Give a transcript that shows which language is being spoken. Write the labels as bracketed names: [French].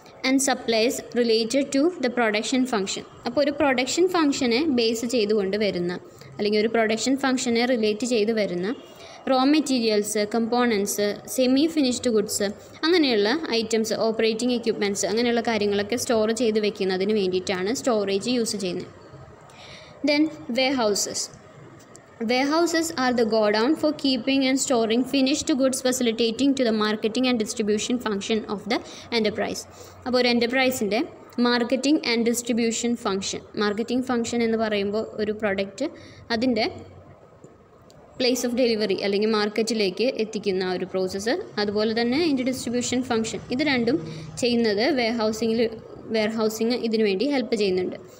[English] And supplies related to the production function. [Malayalam] അപ്പോൾ ഒരു production ഫംഗ്ഷനെ ബേസ് ചെയ്തുകൊണ്ട് വരുന്ന അല്ലെങ്കിൽ ഒരു പ്രൊഡക്ഷൻ ഫംഗ്ഷനെ റിലേറ്റ് ചെയ്ത് വരുന്ന raw materials, components, semi finished goods, അങ്ങനെയുള്ള ഐറ്റംസ്, ഓപ്പറേറ്റിംഗ് എക്യുപ്മെൻറ്റ്സ്, അങ്ങനെയുള്ള കാര്യങ്ങളൊക്കെ സ്റ്റോർ ചെയ്ത് വെക്കുന്നതിന് വേണ്ടിയിട്ടാണ് സ്റ്റോറേജ് യൂസ് ചെയ്യുന്നത്. [English] Then warehouses. Warehouses are the godown for keeping and storing finished goods, facilitating to the marketing and distribution function of the enterprise. [Malayalam] അപ്പോൾ ഒരു എൻ്റർപ്രൈസിൻ്റെ marketing and distribution function, marketing function എന്ന് പറയുമ്പോൾ ഒരു product അതിൻ്റെ place of delivery അല്ലെങ്കിൽ മാർക്കറ്റിലേക്ക് എത്തിക്കുന്ന ഒരു പ്രോസസ്സ്, അതുപോലെ തന്നെ ഇതിൻ്റെ ഡിസ്ട്രിബ്യൂഷൻ ഫംഗ്ഷൻ, ഇത് രണ്ടും ചെയ്യുന്നത് വെയർഹൗസിങ് ഇതിനു വേണ്ടി ഹെൽപ്പ് ചെയ്യുന്നുണ്ട്.